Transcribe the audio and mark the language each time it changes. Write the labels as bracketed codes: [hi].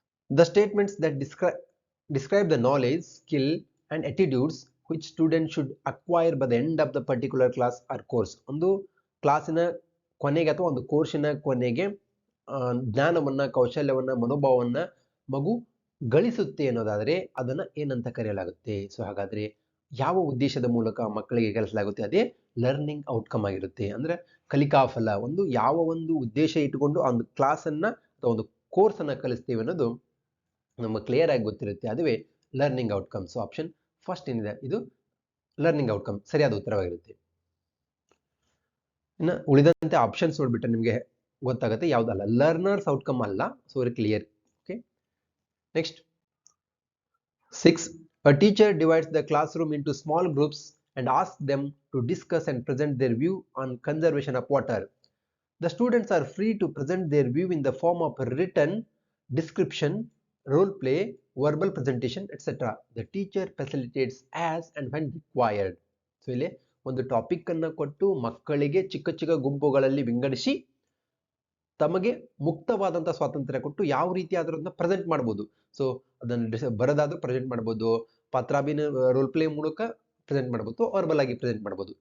[en] The statements that describe the knowledge, skill and attitudes which students should acquire by the end of the particular class or course. [kn] ಒಂದು ಕ್ಲಾಸಿನ ಕೊನೆಗೆ ಅಥವಾ ಒಂದು ಕೋರ್ಸಿನ ಕೊನೆಗೆ ಜ್ಞಾನವನ್ನ, ಕೌಶಲ್ಯವನ್ನ, ಮನೋಭಾವವನ್ನ ಮಗು ಗಳಿಸುತ್ತೆ ಅನ್ನೋದಾದರೆ ಅದನ್ನ ಏನಂತ ಕರೆಯಲಾಗುತ್ತೆ? ಸೊ ಹಾಗಾದ್ರೆ ಯಾವ ಉದ್ದೇಶದ ಮೂಲಕ ಮಕ್ಕಳಿಗೆ ಕಲಿಸಲಾಗುತ್ತೆ? ಅದೇ ಲರ್ನಿಂಗ್ ಔಟ್ಕಮ್ ಆಗಿರುತ್ತೆ. ಅಂದ್ರೆ ಕಲಿಕಾ ಫಲ. ಯಾವ ಒಂದು ಉದ್ದೇಶ ಇಟ್ಟುಕೊಂಡು ಆ ಒಂದು ಕ್ಲಾಸ್ ಅನ್ನ ಅಥವಾ ಒಂದು ಕೋರ್ಸ್ ಅನ್ನ ಕಲಿಸ್ತೀವಿ ಅನ್ನೋದು ನಮಗೆ ಕ್ಲಿಯರ್ ಆಗಿ ಗೊತ್ತಿರುತ್ತೆ. ಅದುವೇ learning outcome. So option first ಏನಿದೆ ಇದು ಲರ್ನಿಂಗ್ ಔಟ್ಕಮ್ ಸರಿಯಾದ ಉತ್ತರವಾಗಿರುತ್ತೆ. ಇನ್ನು ಉಳಿದಂತೆ ಆಪ್ಷನ್ಸ್ ನೋಡ್ಬಿಟ್ರೆ ನಿಮಗೆ ಗೊತ್ತಾಗುತ್ತೆ ಯಾವುದಲ್ಲ. [en] Learners outcome ಅಲ್ಲ. So very clear. Okay, next 6. A teacher divides the classroom into small groups and asks them to discuss and present their view on conservation of water. The students are free to present their view in the form of written description, role play, verbal presentation, etc. The teacher facilitates as and when required. [kn] So ಇಲ್ಲಿ ಒಂದು topic ಅನ್ನು ಕೊಟ್ಟು ಮಕ್ಕಳಿಗೆ ಚಿಕ್ಕ ಚಿಕ್ಕ ಗುಂಪುಗಳಲ್ಲಿ ವಿಂಗಡಿಸಿ ತಮಗೆ ಮುಕ್ತವಾದಂತಹ ಸ್ವಾತಂತ್ರ್ಯ ಕೊಟ್ಟು ಯಾವ ರೀತಿ ಅದನ್ನ ಪ್ರೆಸೆಂಟ್ ಮಾಡಬಹುದು. ಸೊ ಅದನ್ನು ಬರದಾದ್ರೂ ಪ್ರೆಸೆಂಟ್ ಮಾಡಬಹುದು, ಪತ್ರಾಭಿನ ರೋಲ್ ಪ್ಲೇ ಮೂಲಕ ಪ್ರೆಸೆಂಟ್ ಮಾಡಬಹುದು, ವರ್ಬಲ್ ಆಗಿ ಪ್ರೆಸೆಂಟ್ ಮಾಡಬಹುದು.